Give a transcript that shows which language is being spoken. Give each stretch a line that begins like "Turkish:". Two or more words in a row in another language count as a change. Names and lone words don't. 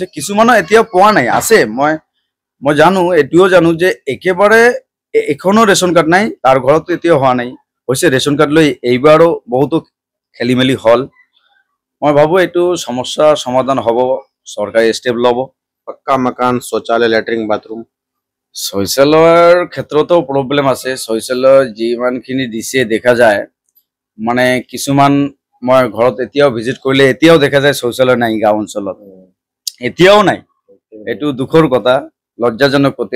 Assamese: কিছুমানৰ এতিয়াও পোৱা নাই, আছে। মই জানো, এইটোও জানো যে একেবাৰে এখনো ৰেচন কাৰ্ড নাই, তাৰ ঘৰতো এতিয়াও হোৱা নাই। হৈছে ৰেচন কাৰ্ড লৈ এইবাৰো বহুতো খেলি মেলি হ'ল। মই ভাবো এইটো সমস্যা সমাধান হ'ব, চৰকাৰে ষ্টেপ ল'ব।
Hindi: पक्का मकान, शौचालय,
English: latrine, bathroom.
Assamese: শৌচালয়ৰ ক্ষেত্ৰতো প্ৰব্লেম আছে। শৌচালয় যিমানখিনি দিছে দেখা যায়, মানে কিছুমান মই ঘৰত এতিয়াও ভিজিট কৰিলে এতিয়াও দেখা যায় শৌচালয় নাই। গাঁও অঞ্চলত এতিয়াও নাই, এইটো দুখৰ কথা। লজ্জাজনক কথা।